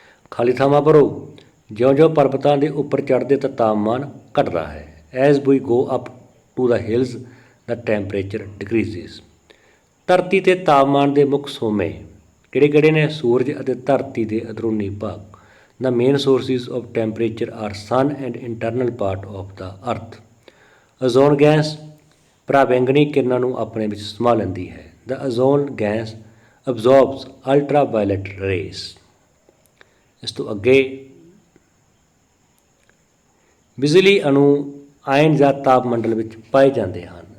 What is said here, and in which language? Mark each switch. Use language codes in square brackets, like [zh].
[pa] ਖਾਲੀ ਥਾਵਾਂ ਭਰੋ। ਜਿਉਂ-ਜਿਉਂ ਪਰਬਤਾਂ ਦੇ ਉੱਪਰ ਚੜ੍ਹਦੇ ਤਾਂ ਤਾਪਮਾਨ ਘਟਦਾ ਹੈ। [en] As we go up to the hills the temperature decreases. [pa] ਧਰਤੀ 'ਤੇ ਤਾਪਮਾਨ ਦੇ ਮੁੱਖ ਸੋਮੇ ਕਿਹੜੇ-ਕਿਹੜੇ ਨੇ? ਸੂਰਜ ਅਤੇ ਧਰਤੀ ਦੇ ਅੰਦਰੂਨੀ ਭਾਗ। [en] The main sources of temperature are sun and internal part of the earth. [pa] Ozone gas ਪਰਾਬੈਂਗਨੀ ਕਿਰਨਾਂ ਨੂੰ ਆਪਣੇ ਵਿੱਚ ਸਮਾ ਲੈਂਦੀ ਹੈ। [en] The ozone gas absorbs ultraviolet rays. [pa] ਇਸ ਤੋਂ ਅੱਗੇ ਬਿਜਲੀ ਅਣੂ ਆਇਨ ਜਾਂ ਤਾਪ ਮੰਡਲ ਵਿੱਚ ਪਾਏ ਜਾਂਦੇ ਹਨ।